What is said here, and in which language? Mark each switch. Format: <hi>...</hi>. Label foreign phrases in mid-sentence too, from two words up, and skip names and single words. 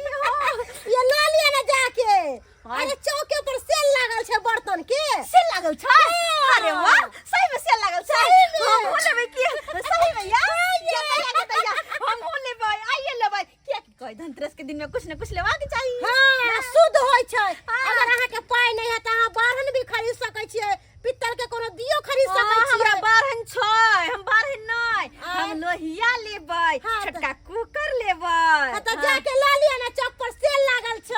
<mai>ये ला लिया ना जाके अरे चौके पर सेल लागल छै बर्तन के सेल लागल छै अरे वाह सही में सेल लागल छै हम हो लेबे की सही में यार हम हो लेबे आइए लेबे क्या की कह धनतेरस के दिन में कुछ न कुछ लेवा के चाहिए हां शुद्ध होय छै अगर अहाँ के पाई नहीं है त अहाँ बारहन भी खरीद सकै छियै पित्तल के कोनो दियो खरीद सकै छियै हमरा बारहन छै हम बारहन नहीं हम लोहिया लेबै छोटका कुकर लेबै त जाके ला लिया ना चौक पर सेल लागल छै</mai>